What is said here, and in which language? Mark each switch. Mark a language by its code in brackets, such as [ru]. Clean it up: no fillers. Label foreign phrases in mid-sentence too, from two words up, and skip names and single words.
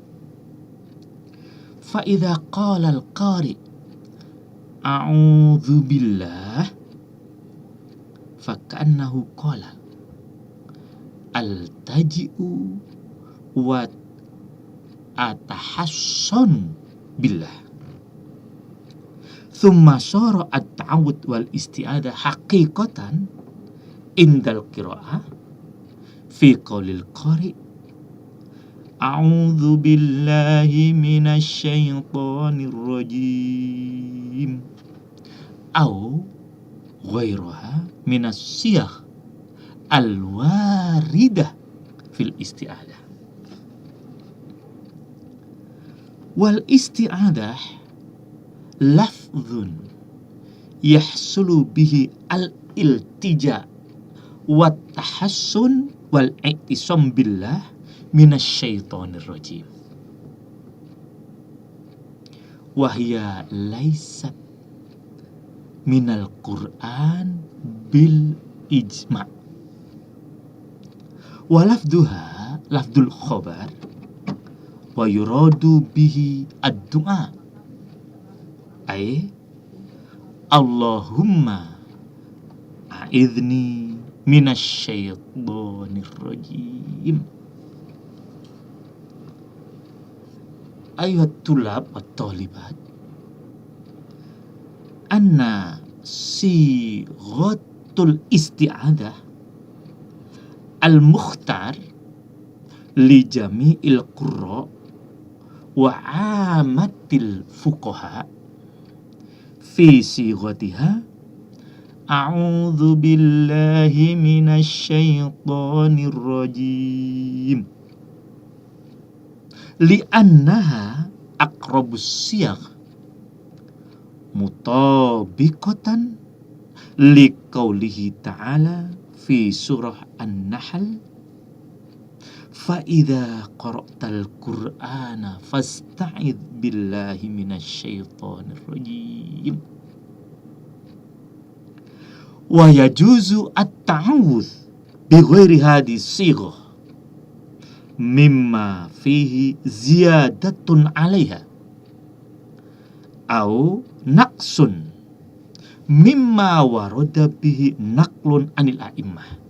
[ar] فإذا قال القارئ أعوذ بالله فكأنه قال ألتجئ وأتحصن بالله. ثم صار التعوذ والاستعاذة حقيقة عند القراءة في قول القارئ أعوذ بالله من الشيطان الرجيم أو غيرها من الصيغ الواردة في الاستعاذة. والاستعاذة لفظ يحصل به الالتجاء والتحصن والاعتصام بالله من الشيطان الرجيم. وهي ليست من القرآن بالإجماع'. ولفظها لفظ الخبر ويراد به الدعاء أي اللهم أعذني من الشيطان الرجيم. أيها الطلاب والطالبات، أن صيغة الاستعاذة المختار لجميع القراء وعامة الفقهاء في صيغتها أعوذ بالله من الشيطان الرجيم لأنها أقرب الصيغ مطابقة لقوله تعالى في سورة النحل فإذا قرأت القرآن فاستعذ بالله من الشيطان الرجيم. ويجوز التعوذ بغير هذه الصيغة مما فيه زيادة عليها أو نقص مما ورد به نقل عن الأئمة.